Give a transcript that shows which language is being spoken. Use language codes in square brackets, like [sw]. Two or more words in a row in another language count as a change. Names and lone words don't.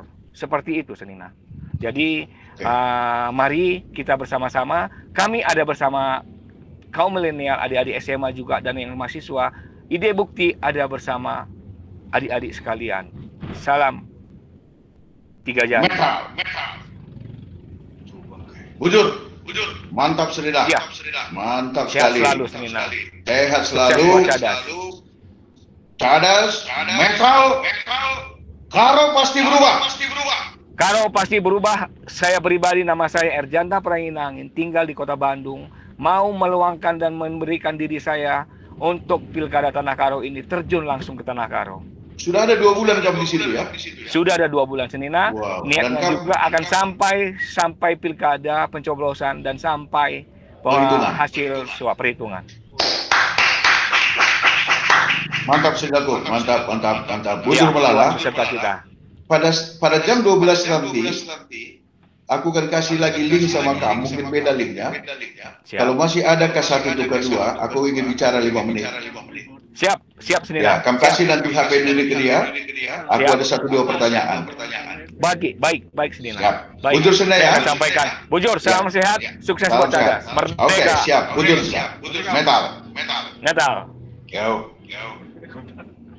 [id] Seperti itu, Senina. Jadi, mari kita bersama-sama. Kami ada bersama kaum milenial, adik-adik SMA juga, dan yang mahasiswa. Ide Bukti ada bersama adik-adik sekalian. Salam 3 jari. Bujur. Mantap, Senina. Ya. Mantap Sehat sekali. selalu, Senina. Sehat Sukses selalu. buat Cadas. Cadas, metal, Karo pasti berubah. Karo pasti berubah. Saya pribadi, nama saya Erjanta Pranginangin, tinggal di Kota Bandung. Mau meluangkan dan memberikan diri saya untuk pilkada Tanah Karo ini, terjun langsung ke Tanah Karo. Sudah ada 2 bulan kamu di situ ya? Sudah ada 2 bulan, Senina. Wow. Niatnya juga akan sampai pilkada, pencoblosan, dan sampai hasil perhitungan. Mantap, Saudaraku. Mantap. [btx] Bujur melala. [id] Beserta kita. Pada jam 12 nanti, aku akan kasih lagi link sama kamu, mungkin beda linknya. Siap. Kalau masih ada K1 atau K2, aku ingin bicara 5 menit. Siap, Senina. Ya, kamu kasih nanti HP dulu ke dia. Aku ada 1-2 pertanyaan. Baik, Senina. Siap. Baik. Bujur Senina ya. Saya sampaikan. Bujur, salam sehat, sukses Salam buat Cadas. sehat. Merdeka. Oke, siap. Bujur siap. Metal. Natal. Yo.